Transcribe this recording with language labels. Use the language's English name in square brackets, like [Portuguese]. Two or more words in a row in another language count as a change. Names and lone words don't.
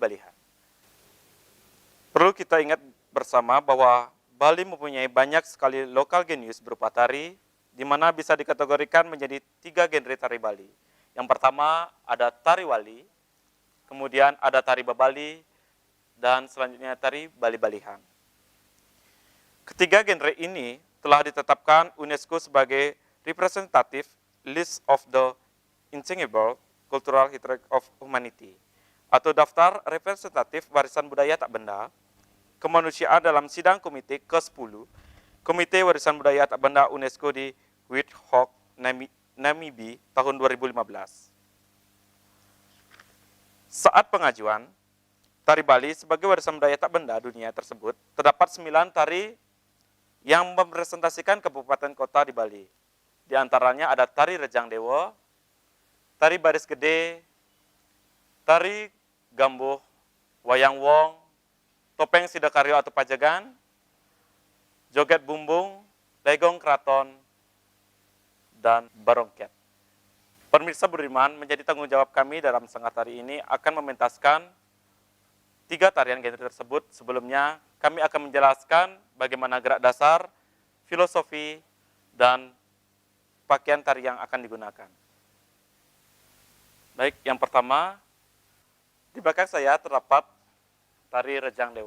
[Indonesian] Perlu kita ingat bersama bahwa Bali mempunyai banyak sekali lokal genius berupa tari, di mana bisa dikategorikan menjadi 3 genre tari Bali. Yang pertama ada tari Wali, kemudian ada tari Babali, dan selanjutnya tari Bali-Balihan. Ketiga genre ini telah ditetapkan UNESCO sebagai [English] representative list of the intangible cultural heritage of humanity, [Indonesian] atau daftar representatif warisan budaya tak benda kemanusiaan dalam sidang komite ke-10 Komite Warisan Budaya Tak Benda UNESCO di Windhoek, Namibia tahun 2015. Saat pengajuan tari Bali sebagai warisan budaya tak benda dunia tersebut, terdapat 9 tari yang merepresentasikan kabupaten kota di Bali. Di antaranya ada tari Rejang Dewa, tari Baris Gede, tari Gambuh, Wayang Wong, topeng Sidakaryo atau Pajagan, joget bumbung, legong keraton, dan barongket. Pemirsa Budiman, menjadi tanggung jawab kami dalam setengah hari ini akan mementaskan 3 tarian genre tersebut. Sebelumnya, kami akan menjelaskan bagaimana gerak dasar, filosofi, dan pakaian tari yang akan digunakan. Baik, yang pertama, di belakang saya terdapat tari Rejang Dewa.